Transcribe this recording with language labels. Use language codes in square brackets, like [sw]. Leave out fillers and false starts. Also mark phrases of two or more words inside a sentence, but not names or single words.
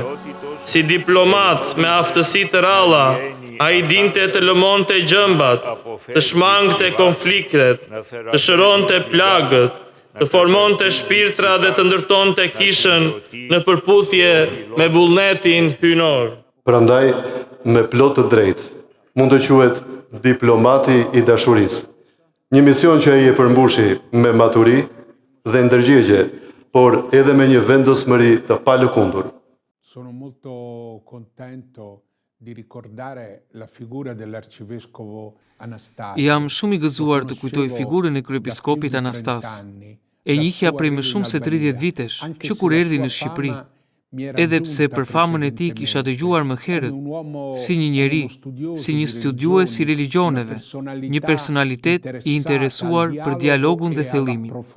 [sq] Si diplomat me aftësi të ralla, a i dinte të lëmonte gjëmbat, të shmangte konfliktet, të shëronte plagët, të formonte shpirtra dhe të ndërtonte kishën në përputhje me vullnetin hynor. Prandaj, me plot të drejtë, mund të quhet diplomati i dashurisë. Një mision që ai e përmbushi me maturi dhe ndërgjegje, por edhe me një vendosmëri të palëkundur. [it] Sono molto contento di ricordare la figura dell'arcivescovo Anastasio. [sq] Jam shumë i gëzuar të kujtoj figurën e kryepiskopit Anastas. E njihja prej më shumë se 30 vitesh, që kur erdhi në Shqipëri, edhe pse për famën e tij kisha dëgjuar më herët, si një njeri, si një studiues i religioneve, një personalitet i interesuar për dialogun dhe thellimin.